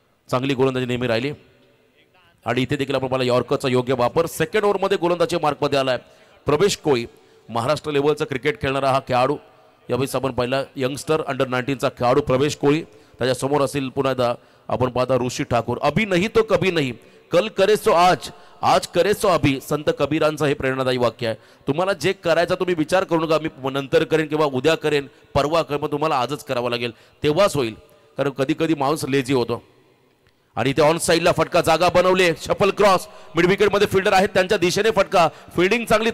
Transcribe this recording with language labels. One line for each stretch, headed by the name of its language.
Marathi: चांगली गोलंदाजी नेहमी राहिली. आणि इथे देखील आपण पाहिला यॉर्करचा योग्य वापर. सेकंड ओव्हरमध्ये गोलंदाजी मार्कमध्ये आलाय प्रवेश कोळी. महाराष्ट्र लेवलचा क्रिकेट खेळणारा हा खेळाडू. यावेळेस आपण पाहिला यंगस्टर अंडर-19चा खेळाडू प्रवेश कोळी. त्याच्यासमोर असेल पुन्हा एकदा आपण पाहता ऋषी ठाकूर.
Hindi: अभी नहीं तो कभी नहीं, कल करे सो आज, आज करे सो अभी.
Marathi: संत कबीरांचं हे प्रेरणादायी वाक्य आहे. तुम्हाला जे करायचं तुम्ही विचार करू नका मी नंतर करेन किंवा उद्या करेन परवा करेन, पण तुम्हाला आजच करावं लागेल तेव्हाच होईल. कारण कधी कधी माणूस लेझी होतो. आणि इथे ऑन साईडला फटका जागा बनवले. शफल क्रॉस मिड विकेट मध्ये फिल्डर आहेत त्यांच्या दिशेने फटका. फिल्डिंग चांगली.